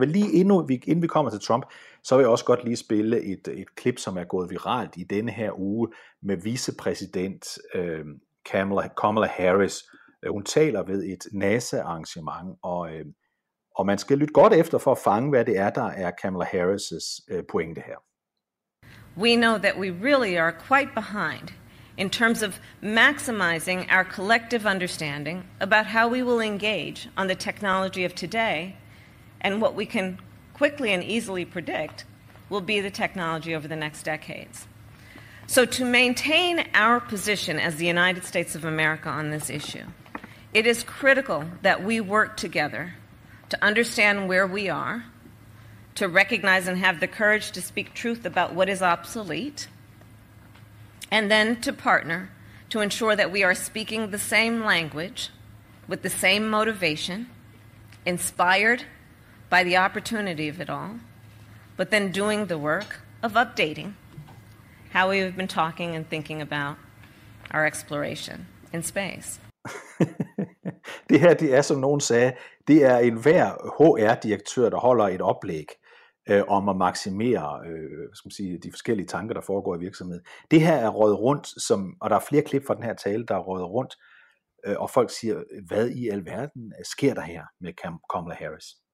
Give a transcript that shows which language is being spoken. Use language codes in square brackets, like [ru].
[da] Jeg vil lige, inden vi kommer til Trump, så vil jeg også godt lige spille et klip, som er gået viralt i denne her uge med vicepræsident Kamala Harris. Hun taler ved et NASA-arrangement, og man skal lytte godt efter for at fange, hvad det er, der er Kamala Harris' pointe her. [en] We know that we really are quite behind in terms of maximizing our collective understanding about how we will engage on the technology of today and what we can quickly and easily predict will be the technology over the next decades. So to maintain our position as the United States of America on this issue, it is critical that we work together to understand where we are, to recognize and have the courage to speak truth about what is obsolete, and then to partner to ensure that we are speaking the same language with the same motivation, inspired by the opportunity of it all, but then doing the work of updating how we have been talking and thinking about our exploration in space. [da] Det her, det er, som nogen sagde, det er enhver HR-direktør, der holder et oplæg om at maksimere de forskellige tanker, der foregår i virksomheden. Det her er røget rundt, og der er flere klip fra den her tale, der er røget rundt, og folk siger, hvad i alverden sker der her med Kamala Harris?